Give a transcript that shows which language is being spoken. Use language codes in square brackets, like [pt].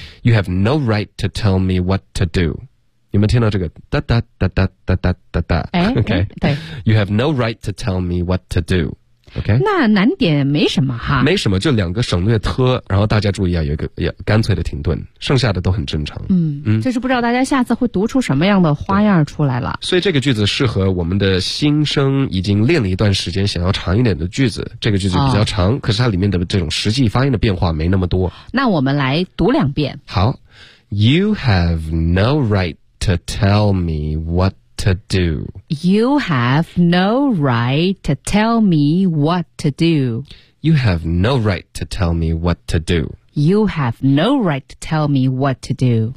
[en] You have no right to tell me what to do。 [zh] 你们听到这个哒哒哒哒哒哒哒哒 ？OK，对。 [en] You have no right to tell me what to do。 OK， [zh] 那难点没什么哈，没什么，就两个省略 t， 然后大家注意啊，有一个干脆的停顿，剩下的都很正常。嗯，就是不知道大家下次会读出什么样的花样出来了。所以这个句子适合我们的新生，已经练了一段时间，想要长一点的句子。这个句子比较长，可是它里面的这种实际发音的变化没那么多。那我们来读两遍。 [en] 好 ，You have no right to tell me what. To do. You have no right to tell me what to do. You have no right to tell me what to do. You have no right to tell me what to do.